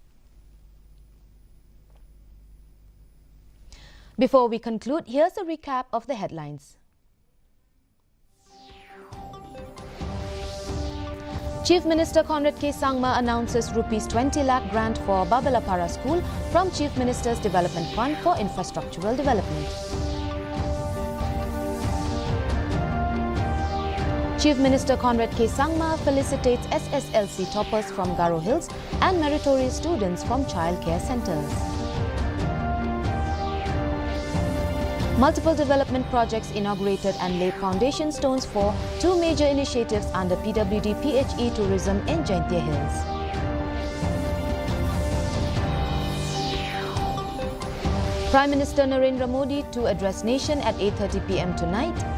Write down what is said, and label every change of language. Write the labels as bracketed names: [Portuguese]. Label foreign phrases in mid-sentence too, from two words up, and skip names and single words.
[English] Before we conclude, here's a recap of the headlines. Chief Minister Conrad K. Sangma announces Rs 20 lakh grant for Babalapara School from Chief Minister's Development Fund for Infrastructural Development. Chief Minister Conrad K. Sangma felicitates SSLC toppers from Garo Hills and meritorious students from childcare centers. Multiple development projects inaugurated and laid foundation stones for 2 major initiatives under PWD PHE Tourism in Jaintia Hills. Prime Minister Narendra Modi to address nation at 8:30 p.m. tonight.